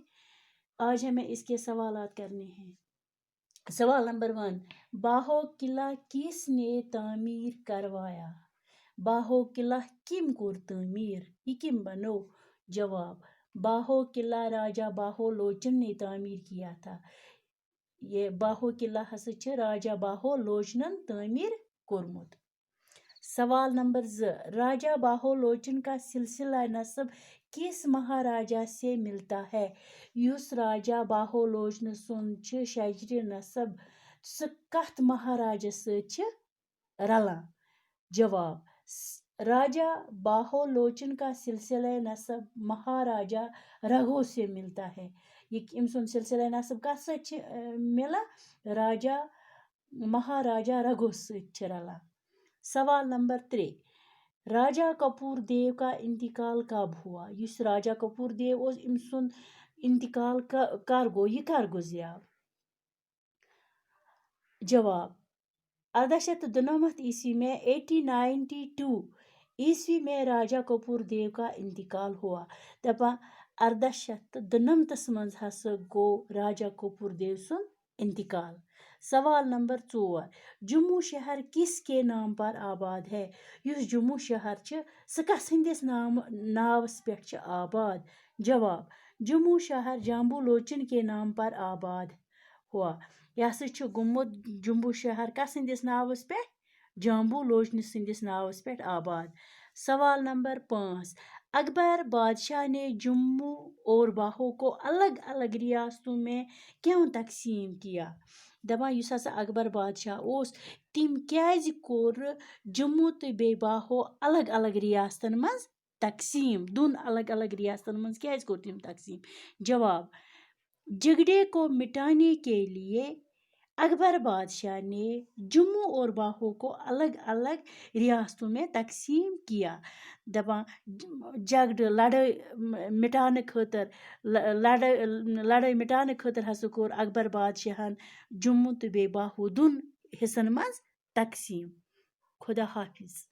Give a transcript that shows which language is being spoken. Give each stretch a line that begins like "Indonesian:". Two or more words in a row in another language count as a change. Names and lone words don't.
Urdu: آج ہمیں اس کے سوالات کرنے ہیں۔ سوال نمبر 1، باہو قلعہ کس نے تعمیر کروایا؟
Kashmiri: باہو قلعہ کم کور تعمیر؟ یہ کم بنو؟
Urdu: جواب، باہو قلعہ راجہ باہو لوچن نے تعمیر کیا تھا۔
Kashmiri: یہ باہو قلعہ ہسا چھ راجہ باہو لوچنن تعمیر کورمت۔
Urdu: سوال نمبر 2، راجہ باہو لوچن کا سلسلہ نسب کس مہاراجہ سے ملتا ہے؟
Kashmiri: یس راجہ باہو لوچن سن چھ شجر نسب سہ کت مہاراجہ ست رلان؟
Urdu: جواب، راجہ باہو لوچن کا سلسلہ نسب مہاراجہ رگھو سے ملتا ہے۔
Kashmiri: یہ ام سن سلسلہ نسب کت ست ملا؟ راجہ مہاراجہ رگھو ست رلان۔
Urdu: سوال نمبر 3، راجہ کپور دیو کا انتقال کب ہوا؟
Kashmiri: یس راجہ کپور دیو اوس ام سن انتقال کر گو؟ یہ کر گزریو؟
Urdu: جواب، 1899 عیسوی میں 1892 عیسوی میں راجہ کپور دیو کا انتقال ہوا۔
Kashmiri: دپان 1899 مز ہسا گو راجہ کپور دیو سن انتقال۔
Urdu: سوال نمبر 4، جموں شہر کس کے نام پر آباد ہے؟
Kashmiri: یس جموں شہر چھ سہ کس ہندس ناوس پہ آباد؟
Urdu: جواب، جموں شہر جامبو لوچن کے نام پر آباد ہوا۔
Kashmiri: یہ ہسا چھ گومت جموں شہر کس ہندس ناوس پہ؟ جامبو لوچن سندس ناوس پہ آباد۔
Urdu: سوال نمبر 5، اکبر بادشاہ نے جموں اور باہو کو الگ الگ ریاستوں میں کیوں تقسیم کیا؟
Kashmiri: دپان یس ہسا اکبر بادشاہ اوس تم کیازِ کور جموں تو بے باہو الگ الگ ریاستن مز تقسیم؟ دون الگ الگ ریاستن مز کیازِ کور تم تقسیم؟
Urdu: جواب، جھگڑے کو مٹانے کے لیے اکبر بادشاہ نے جموں اور باہو کو الگ الگ ریاستوں میں تقسیم کیا۔
Kashmiri: دپان
Urdu: جھگڑے لڑائی مٹانے
Kashmiri: خاطر
Urdu: لڑائی مٹانے
Kashmiri: خاطر ہسا کور اکبر بادشاہن جموں تو بے باہو دون حصن مز تقسیم۔
Urdu: خدا حافظ۔